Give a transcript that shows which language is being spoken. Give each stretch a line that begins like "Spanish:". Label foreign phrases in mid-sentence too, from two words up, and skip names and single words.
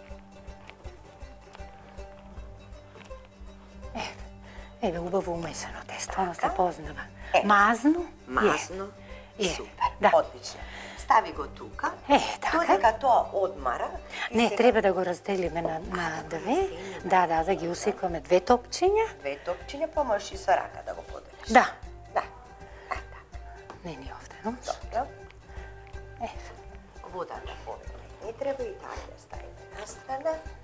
Macedonian: Еве убаво умесено тесто. Jest, ono se poznava. E. Maznu? Mazno, Je. super, Da. odlično. Stavi go tuka, Така. dodeka to odmara. I Не, сега треба да го разделиме на две. Да ги усикваме две топчиња. Две топчиња, па можеш и со рака да го поделиш. Да. Да. Така. Не ни овде, но. Добро. Еве. Водата повеќе не треба и така ја ставиме на страна.